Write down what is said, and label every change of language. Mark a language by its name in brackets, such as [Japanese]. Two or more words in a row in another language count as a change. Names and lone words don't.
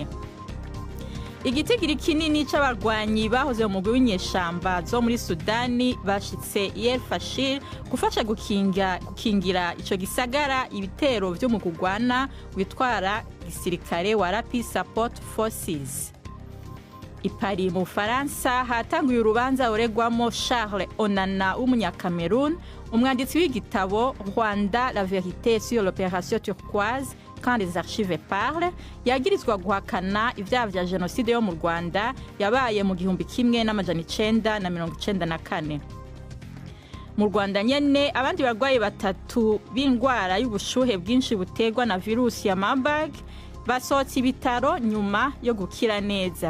[Rundi] Igitigiri kinini c'abarwanyi bahoze mu mugwi w'inyeshamba zo muri Sudani bashitse El Fashir gufasha gukingira ico gisagara ibitero vyo mu kugwana witwara gisirikare wa Rapid Support Forces. Ipari mu Faransa hatanguye urubanza uregwamo Charles Onana w'umunyakamerun, umwanditsi w'igitabo Rwanda la vérité sur l'opération turquoise quand les archives parlent, yagirizwa guhakana ivyaha vya genocide yo mu Rwanda yabaye mu 1994. Mu Rwanda nyene abandi barwayi batatu b'indwara y'ubushuhe bwinshi butegwa na virusi ya Marburg basohotse ibitaro nyuma yo gukira neza.